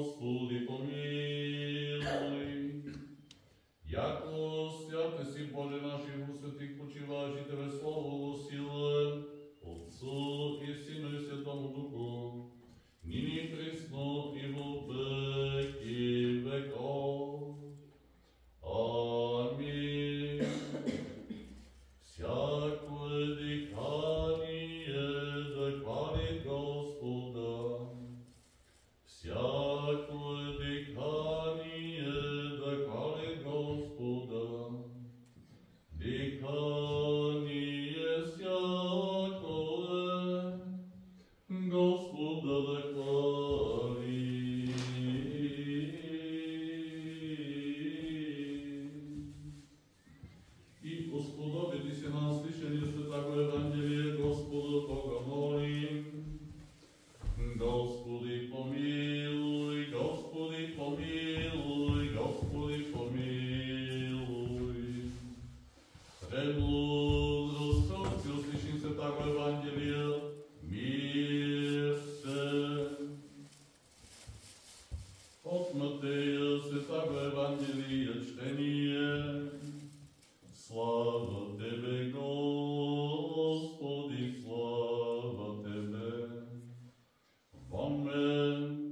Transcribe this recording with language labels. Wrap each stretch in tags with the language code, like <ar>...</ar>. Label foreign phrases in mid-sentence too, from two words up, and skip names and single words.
<cu>Господи, помилуй. Яко святе си, Боже наш, и во светих почиваш и Тебе слово сила, Отцу и Сину и Святому Духу, нині присно и во веки веков. Амин. Всяко дихание да хвали Господа, всяко дихание да хвали Господа, дихание всякое Господа да хвали. И Господове се на слышание Святаго Евангелие, Господа Бога молим. Господи помилуй, Господи помилуй, Господи помилуй. Премудрост, Господи, услышим Святаго Евангелие, мир се. От Матея Святаго Евангелие чтение. Слава Тебе, Господи, слава Тебе. Амен.</cu>